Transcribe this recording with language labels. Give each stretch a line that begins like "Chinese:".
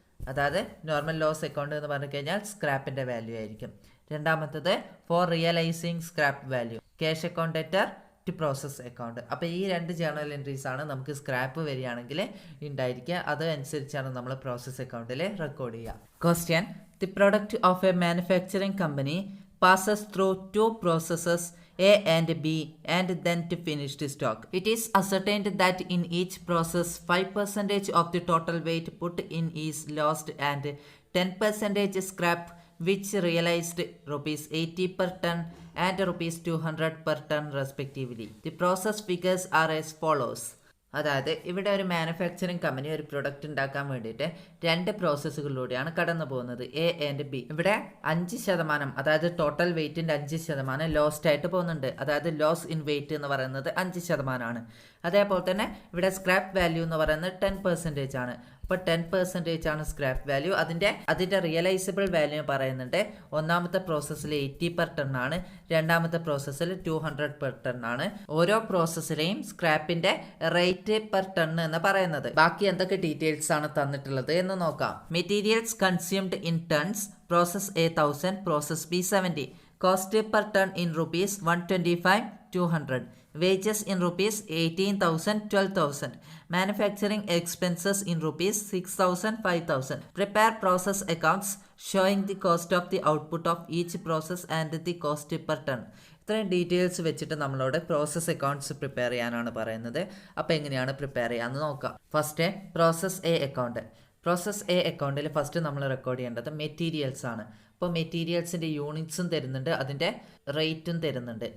Malayalam: അതായത് normal loss account എന്ന് പറഞ്ഞു കഴിഞ്ഞാൽ സ്ക്രാപ്പിൻ്റെ വാല്യൂ ആയിരിക്കും. രണ്ടാമത്തത്
English: For realising scrap value, cash account debtor to process account.
Malayalam: അപ്പോൾ ഈ രണ്ട് ജേർണൽ എൻട്രീസ് ആണ് നമുക്ക് സ്ക്രാപ്പ് വരികയാണെങ്കിൽ ഉണ്ടായിരിക്കുക. അതനുസരിച്ചാണ് നമ്മൾ പ്രോസസ് അക്കൗണ്ടിൽ റെക്കോർഡ് ചെയ്യുക.
English: Question, the product of a manufacturing company passes through two processes A and B and then to finished stock. It is ascertained that in each process 5% of the total weight put in is lost and 10% scrap, which realized rupees 80 per ton and rupees 200 per ton respectively. The process figures are as follows.
Malayalam: അതായത് ഇവിടെ ഒരു manufacturing company ഒരു product ഉണ്ടാക്കാൻ വേണ്ടിയിട്ട് രണ്ട് പ്രോസസ്സുകളിലൂടെയാണ് കടന്നു പോകുന്നത്, A and B. ഇവിടെ 5%, അതായത് ടോട്ടൽ വെയിറ്റിൻ്റെ 5% ലോസ്റ്റ് ആയിട്ട് പോകുന്നുണ്ട്. അതായത് ലോസ് ഇൻ വെയിറ്റ് എന്ന് പറയുന്നത് 5%. അതേപോലെ തന്നെ ഇവിടെ സ്ക്രാപ്പ് വാല്യൂ എന്ന് പറയുന്നത് 10% ആണ്. അപ്പോൾ 10% ആണ് സ്ക്രാപ്പ് വാല്യൂ. അതിൻ്റെ റിയലൈസിബിൾ വാല്യൂ പറയുന്നുണ്ട്. ഒന്നാമത്തെ പ്രോസസ്സിൽ 80 per ton ആണ്, രണ്ടാമത്തെ പ്രോസസ്സിൽ 200 per ton ആണ്. ഓരോ പ്രോസസ്സിലെയും സ്ക്രാപ്പിന്റെ റേറ്റ് പെർ ടൺ എന്ന് പറയുന്നത്. ബാക്കി എന്തൊക്കെ ഡീറ്റെയിൽസ് ആണ് തന്നിട്ടുള്ളത് എന്ന് നോക്കാം.
English: Materials consumed in tons, process A 1000, process B 70. Cost per ton in rupees 125, 200. Wages in rupees 18,000, 12,000. Manufacturing expenses in rupees 6,000, 5,000. Prepare process accounts showing the cost of the output of each process and the cost per ton.
Malayalam: ഇത്രയും details വെച്ചിട്ട് നമ്മളോട് process accounts prepare ചെയ്യാനാണ് പറയുന്നത്. അപ്പോൾ എങ്ങനെയാണ് prepare ചെയ്യാമെന്ന് നോക്കാം. First process A account. Process A അക്കൗണ്ടിൽ ഫസ്റ്റ് നമ്മൾ റെക്കോർഡ് ചെയ്യേണ്ടത് മെറ്റീരിയൽസ് ആണ്. അപ്പോൾ മെറ്റീരിയൽസിൻ്റെ യൂണിറ്റ്സും തരുന്നുണ്ട്, അതിൻ്റെ റേറ്റും തരുന്നുണ്ട്.